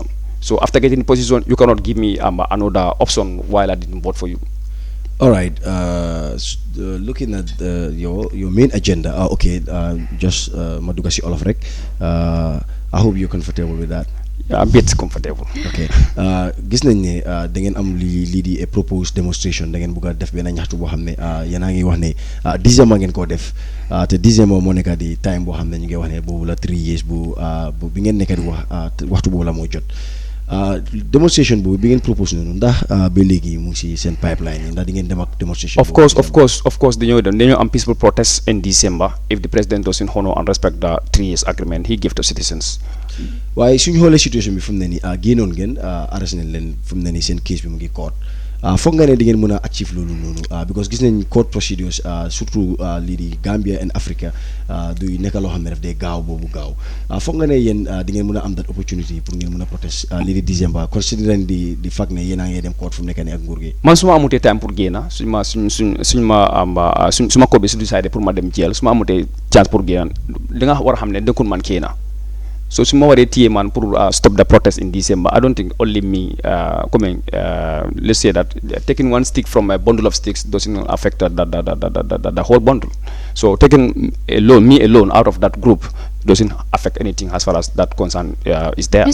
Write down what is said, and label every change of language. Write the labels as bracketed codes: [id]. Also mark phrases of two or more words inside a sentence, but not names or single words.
[en] So after getting the position, you cannot give me another option while I didn't vote for you. All right. Looking at your main agenda. Just Madugasi Olafrek. I hope you're comfortable with that. a bit comfortable. [wo] ok gis nañ ne da ngeen am lii di [en] proposed demonstration [wo] da ngeen bëgg a def benn ñaxtu boo xam ne yéen a ngi wax ne December ngeen koo def te December moo nekk di time boo xam ne ñu ngi wax ne boobu la 3 years bu bi ngeen nekk di wax waxtu boobu la moo jot demonstration boobu bi ngeen propose noonu ndax ba léegi mu ngi si seen pipeline yi ndax di ngeen dem ak demonstration. [en] Of course [wo] dañoo am [en] peaceful protest in December if the president doesn't honor and respect the 3 years agreement he gave to citizens. [wo] waaye suñu xoolee situation bi fu mu ne nii génnoon ngeen arrêté nañ leen fu mu ne nii seen case bi mu ngi court foog nga ne di ngeen mën a achieve loolu noonu because gis nañ [en] court procedures [wo] surtout lii di Gambia and Africa du nekk loo xam ne daf dee gaaw boobu gaaw foog nga ne yéen di ngeen mën a am [en] that opportunity [wo] pour ngeen mën a protest lii di December considérant di fag ne yéen a ngi dem court fu mu nekk nii ak nguur gi. man su ma amutee time pour génn su ma court bi su décidé pour ma dem jeel su ma amutee chance pour génn da nga war a xam ne dëkkul man kii na. [en] So [wo] su ma waree téye man [en] pour stop the protest in December, I don't think only me let's say that taking one stick from a bundle of sticks doesn't affect the whole bundle. So taking me alone out of that group doesn't affect anything as far as that concern is there.